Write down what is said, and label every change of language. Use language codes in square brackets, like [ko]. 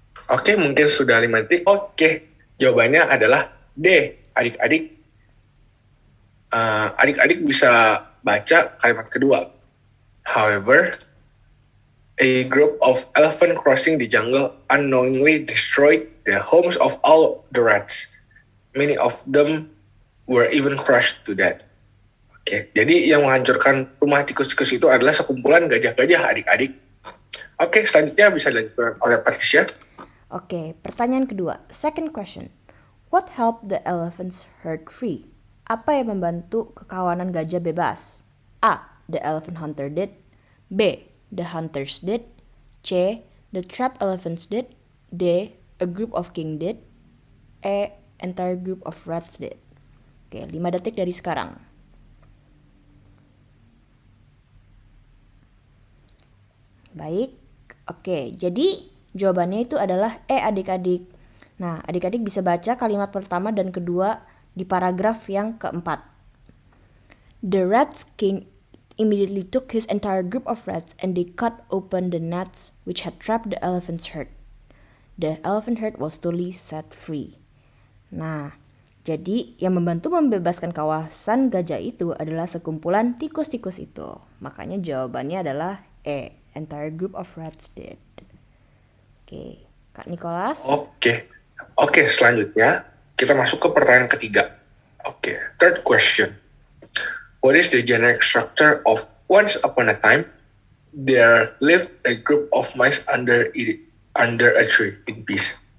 [id] Oke, mungkin sudah 5 detik. Oke, jawabannya adalah D. Adik-adik bisa baca kalimat kedua. [en] However, a group of elephant crossing the jungle unknowingly destroyed the homes of all the rats. Many of them were even crushed to death. [id] Oke, jadi yang menghancurkan rumah tikus-tikus itu adalah sekumpulan gajah-gajah, adik-adik. Oke, selanjutnya bisa dilanjutkan oleh Patricia. Oke, pertanyaan kedua. Second question. [en] What helped the elephants herd free? [id] Apa yang membantu kekawanan gajah bebas? [en] A. The elephant hunter did. B. The hunters did. C. The trapped elephants did. D. A group of king did. E. Entire group of rats did. [id] Oke, 5 detik dari sekarang. Baik. Oke, jadi jawabannya itu adalah E, adik-adik. Nah, adik-adik bisa baca kalimat pertama dan kedua di paragraf yang keempat. [en] The rats king immediately took his entire group of rats and they cut open the nets which had trapped the elephant's herd. The elephant herd was totally set free. [id] Nah, jadi yang membantu membebaskan kawasan gajah itu adalah sekumpulan tikus-tikus itu. [en] Makanya jawabannya adalah E, entire group of rats did. [id] Oke, Kak Nicholas. Oke, selanjutnya kita masuk ke pertanyaan ketiga. [en] Oke, third question. What is the generic structure of once upon a time there lived a group of mice under a tree in peace?